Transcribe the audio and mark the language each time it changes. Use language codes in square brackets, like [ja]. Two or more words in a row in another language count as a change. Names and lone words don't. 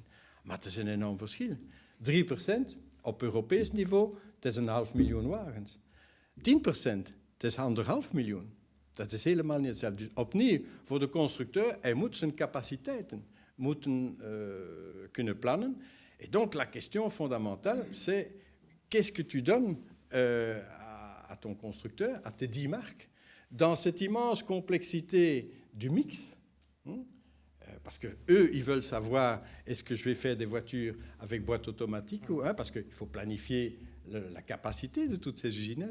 [nl] Maar het is een enorm verschil. 3% op Europees niveau, het is 1,5 miljoen wagens. 10%, het is 1,5 miljoen. Dat is helemaal niet hetzelfde. Dus opnieuw, voor de constructeur, hij moet zijn capaciteiten moeten kunnen plannen. [fr] Et donc, la question fondamentale, c'est qu'est-ce que tu donnes à ton constructeur, à tes 10 marques, dans cette immense complexité du mix, parce qu'eux, ils veulent savoir, est-ce que je vais faire des voitures avec boîte automatique, parce qu'il faut planifier la capacité de toutes ces usines.